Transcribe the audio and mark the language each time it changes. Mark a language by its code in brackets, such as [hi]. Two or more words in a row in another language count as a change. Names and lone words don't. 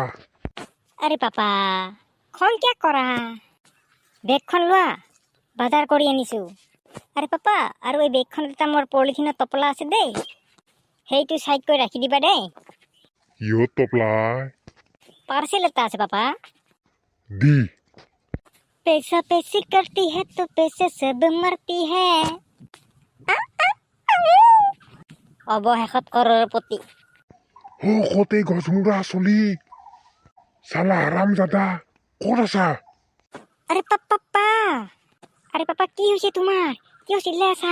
[as] আরে পাপা খন কিয় কৰা? বেগখন লোৱা, বাজাৰ কৰি আনিছো। আরে পাপা আৰু এই বেগখনত এটা মোৰ পলিথিনৰ টপলা আছে দেই, সেইটো চাইড কৰি ৰাখি দিবা দেই। কিহত টপলাই? পাৰ্চেল এটা আছে পাপা। দি [hi] पैसा पैसी करती है तो पैसे सब मरती है। [as] অৱশেষত কৰৰপতি। কতে গজমুৰা চলি, [hi] साला हराम ज़ादा, [as] ক'ত আছা? আরে পাপা কি হৈছে তোমাৰ? কিয় চিল্লাই আছা?